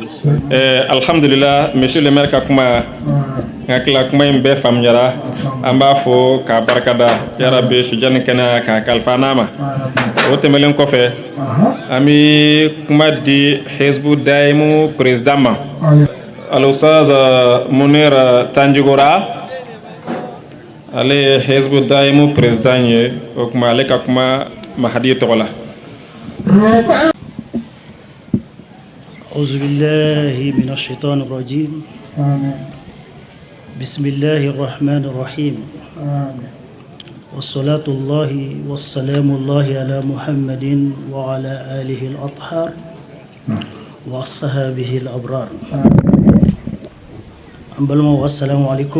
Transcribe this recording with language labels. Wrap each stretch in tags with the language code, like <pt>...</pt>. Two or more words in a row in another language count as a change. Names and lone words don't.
<bm>alhamdulillah</bm> <fr>monsieur le maire</fr> <bm>ka kuma n hakili kuma in bɛɛ faamuyara an b'a fɔ k'a barikada yarabi sujani kɛnɛya k'a kalifa n'a ma o tɛmɛlen kɔfɛ an bɛ kuma di hizbu daimu président ma al-ustaz Munir Tanjigora ale ye hizbu daimu président ye o kuma ale ka kuma Mahadi tɔgɔ la</bm> <ar>أعوذ بالله من الشيطان الرجيم بسم الله الرحمن الرحيم والصلاة الله والسلام الله على محمد وعلى آله الأطهار وأصحابه الأبرار والسلام عليكم</ar>